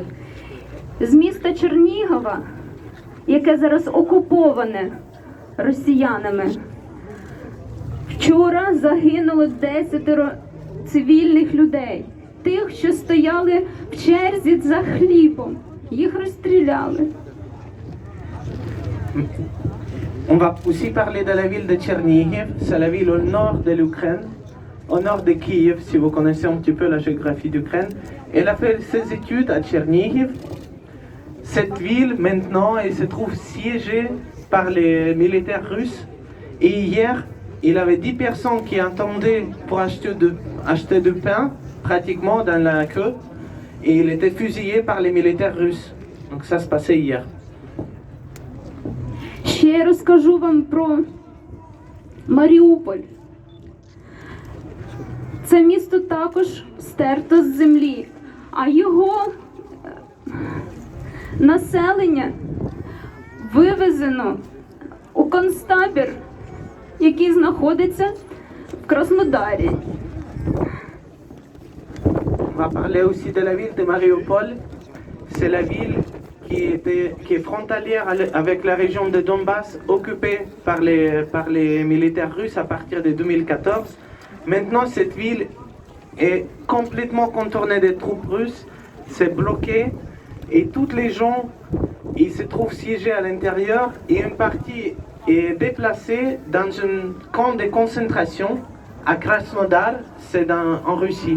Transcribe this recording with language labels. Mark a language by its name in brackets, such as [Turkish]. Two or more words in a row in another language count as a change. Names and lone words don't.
[Ukrainian] З міста Чернігова, яке зараз окуповане росіянами, вчора загинуло 10 цивільних людей. Тих, що стояли в черзі за хлібом. Їх розстріляли. [French] On va aussi parler de la ville de Tchernihiv. C'est la ville au nord de l'Ukraine, au nord de Kiev, si vous connaissez un petit peu la géographie d'Ukraine. Elle a fait ses études à Tchernihiv. Cette ville, maintenant, elle se trouve siégée par les militaires russes. Et hier, il y avait 10 personnes qui attendaient pour acheter du pain, pratiquement dans la queue. Et il était fusillé par les militaires russes. Donc ça se passait hier. [Ukrainian] Ще розкажу вам про Маріуполь. Це місто також стерто з землі, а його населення вивезено у концтабір, який знаходиться в Краснодарі. [French] On va parler aussi de la ville de Mariupol. C'est la ville qui est frontalière avec la région de Donbass, occupée par les militaires russes à partir de 2014. Maintenant, cette ville est complètement contournée des troupes russes, c'est bloqué, et tous les gens, ils se trouvent siégés à l'intérieur, et une partie est déplacée dans un camp de concentration à Krasnodar, c'est en Russie.